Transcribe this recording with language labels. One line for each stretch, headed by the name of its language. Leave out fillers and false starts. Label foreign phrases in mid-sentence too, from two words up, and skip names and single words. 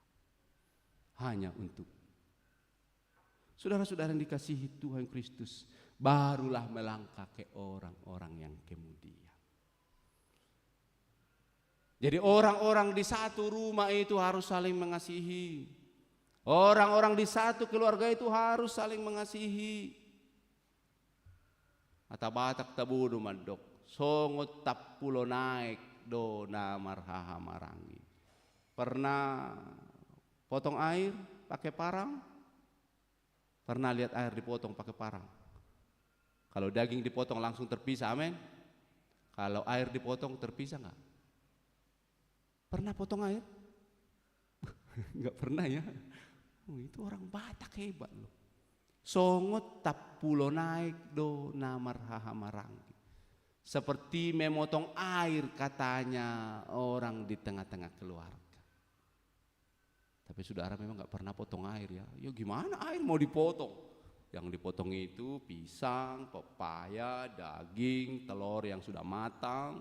Indonesian: Hanya untuk saudara-saudara yang dikasihi Tuhan Kristus, barulah melangkah ke orang-orang yang kemudian. Jadi orang-orang di satu rumah itu harus saling mengasihi. Orang-orang di satu keluarga itu harus saling mengasihi.
Batak Toba: Atabatak tabudu mandok, songot tapulo naik do na marhaha marangi.
Indonesian: Pernah potong air pakai parang? Pernah lihat air dipotong pakai parang? Kalau daging dipotong langsung terpisah, amin. Kalau air dipotong terpisah enggak? Pernah potong air? Enggak pernah ya. Itu orang Batak hebat loh.
Batak Toba: Songot tapulo naik do namarhaha marangi.
Indonesian: Seperti memotong air katanya orang di tengah-tengah keluarga. Tapi saudara memang enggak pernah potong air ya. Ya gimana air mau dipotong? Yang dipotong itu pisang, pepaya, daging, telur yang sudah matang.